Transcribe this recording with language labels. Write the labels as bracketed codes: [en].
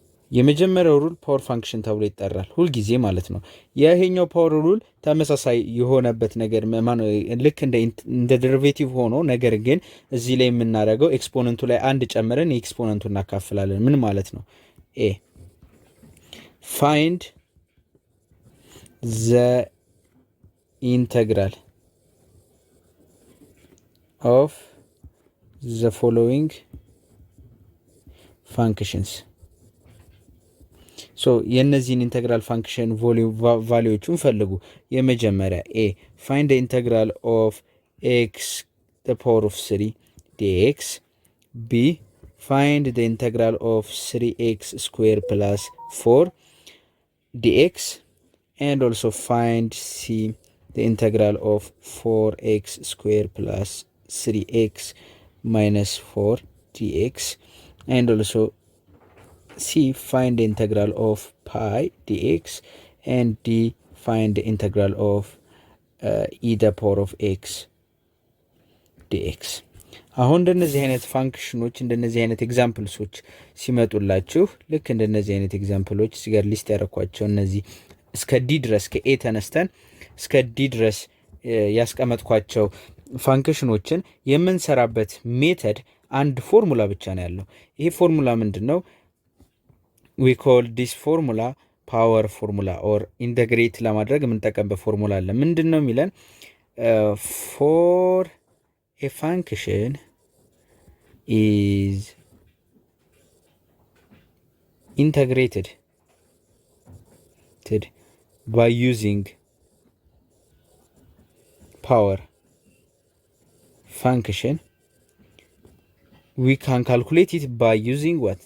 [am] የመጀመሪያው ሩል ፓወር ፋንክሽን ተብሎ ይጠራል ሁልጊዜ ማለት ነው። ይሄኛው ፓወር ሩል ተመሳሳይ የሆነበት ነገር ልክ እንደ ደሪቬቲቭ ሆኖ ነገር ግን እዚህ ላይ የምናደርገው ኤክስፖነንቱ ላይ አንድ ጨምረን የኤክስፖነንቱ እናካፍላለን። ምን ማለት ነው? [en] find the integral of the following functions. [am] ሶ የነዚህን ኢንተግራል ፋንክሽን ቫልዩዎቹን ፈልጉ። [en] የመጀመሪያ find the integral of x the power of 3 dx. b find the integral of 3x square plus 4 dx. and also find c the integral of 4x square plus 3x minus 4 dx. and also c find the integral of pi dx. and d find the integral of e the power of x dx. [am] አሁን እንደነዚህ አይነት ፋንክሽኖች እንደነዚህ አይነት ኤግዛምፕልሶች ሲመጡላችሁ ልክ እንደነዚህ አይነት ኤግዛምፕሎች እዚህ ጋር ሊስት ያደረኳቸው እነዚህ እስከ ዲ ድረስ ከኤ ተነስተን እስከ ዲ ድረስ ያስቀመጥኳቸው ፋንክሽኖችን የምንሰራበት ሜተድ አንድ ፎርሙላ ብቻ ነው ያለው። ይሄ ፎርሙላ ምንድነው? [en] we call this formula power formula or integrate [am] ለማድረግ የምንጠቀምበት ፎርሙላ አለ። ምንድነው የሚለን? [en] for a function is integrated by using power function, we can calculate it by using what?